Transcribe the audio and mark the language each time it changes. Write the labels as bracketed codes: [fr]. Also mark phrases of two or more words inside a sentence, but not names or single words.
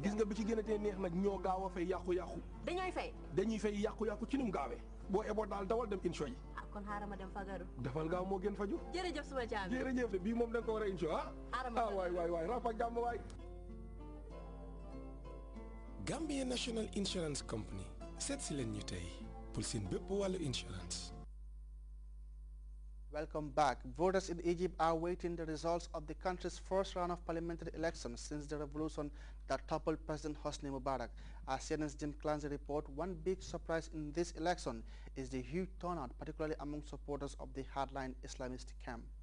[wo] gis nga bi ci gën a tee neex nag ñoo gaaw a fay yàqu-yàqu dañuy fay yàqu-yàqu ci num gaawee boo eboo daal dawal dem insho yi kon xaaral ma dem fagaru defal gaaw moo gën faju jërëjëf suma caam jërëjëf bii moom da nga ko war a insho waay rap ak jàmm waay Gambia National Insurance Company seet si leen ñu tey pour seen bépp wàllu insurance. [en] Welcome back. Voters in Egypt are waiting the results of the country's first round of parliamentary elections since the revolution that toppled President Hosni Mubarak. As CNN's Jim Clancy report, one big surprise in this election is the huge turnout, particularly among supporters of the hardline Islamist camp.